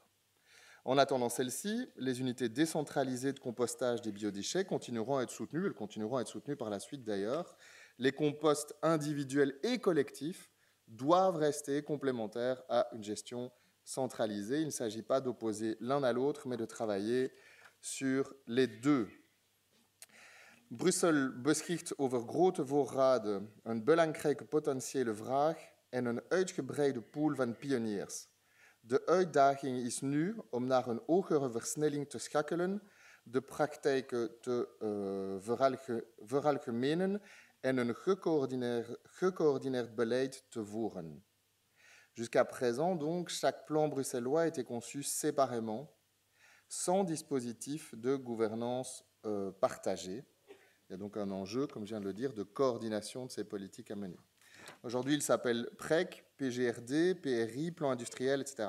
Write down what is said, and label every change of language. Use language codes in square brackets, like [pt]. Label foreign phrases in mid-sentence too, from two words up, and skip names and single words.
[fr] En attendant celle-ci, les unités décentralisées de compostage des biodéchets continueront à être soutenues, elles continueront à être soutenues par la suite d'ailleurs. Les composts individuels et collectifs doivent rester complémentaires à une gestion centralisée. Il ne s'agit pas d'opposer l'un à l'autre, mais de travailler sur les deux. [nl] Brussel beschikt over grote voorraden, een belangrijke potentiële vraag en een uitgebreide pool van pioniers. De uitdaging is nu om naar een hogere versnelling te schakelen, de praktijken te veralgemenen en een gecoördineerd beleid te voeren. [fr] Jusqu'à présent, donc, chaque plan bruxellois a été conçu séparément, sans dispositif de gouvernance partagée. Il y a donc un enjeu, comme je viens de le dire, de coordination de ces politiques à mener. Aujourd'hui, il s'appelle PREC, PGRD, PRI, plan industriel, etc.